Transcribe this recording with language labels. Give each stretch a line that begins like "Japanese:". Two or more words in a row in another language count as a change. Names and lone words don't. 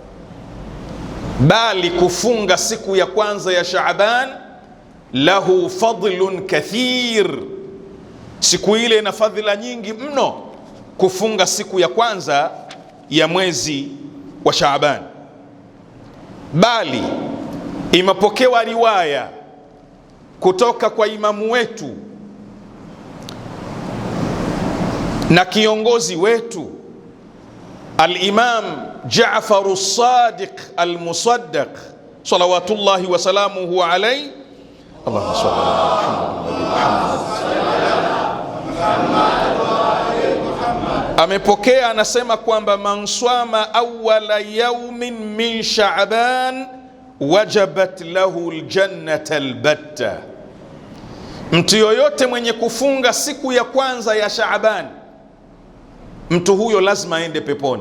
Swahili: Bali kufunga siku ya kwanza ya Shaaban
Arabic: له فضل كثير,
Swahili: siku ile ina fadhila nyingi mno kufunga siku ya kwanza ya mwezi wa Shaaban. Bali imepokewa riwaya kutoka kwa imamu wetu na kiongozi wetu al-Imam Ja'far as-Sadiq al-Musaddaq
Arabic: صلوات الله وسلامه عليه. اللهم صل على محمد.
Swahili: Amepokea, anasema kwamba
Arabic: من صام أول يوم من شعبان وجبت له الجنة البتة,
Swahili: mtu yoyote mwenye kufunga siku ya kwanza ya Shaaban, mtu huyo lazima aende peponi.